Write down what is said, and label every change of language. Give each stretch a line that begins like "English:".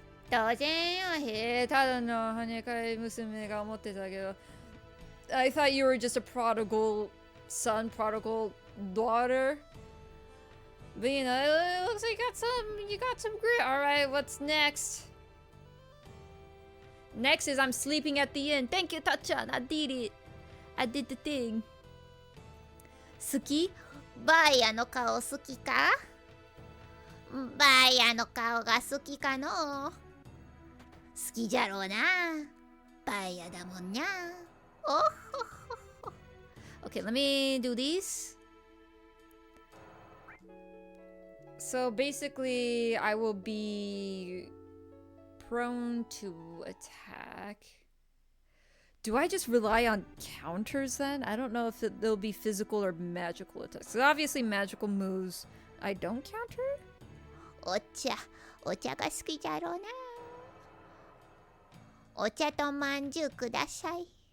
Japanese: 当然よ、ただの跳ね返り娘が思ってたけど。
English: I thought you were just a prodigal son, prodigal daughter. But you know, it looks like you got some grit. Alright, what's next? Next is I'm sleeping at the inn. Thank you, Tachan. I did it. I did the thing.
Japanese: 好き？バイヤの顔好きか？バイヤの顔が好きかの？好きじゃろうな。バイヤだもんにゃ。おほほほ。
English: Okay, let me do these. So basically, I will be prone to attack. Do I just rely on counters then? I don't know if they'll be physical or magical attacks. So obviously magical moves I don't counter?
Japanese: お茶が好きじゃろうな。お茶とまんじゅうください。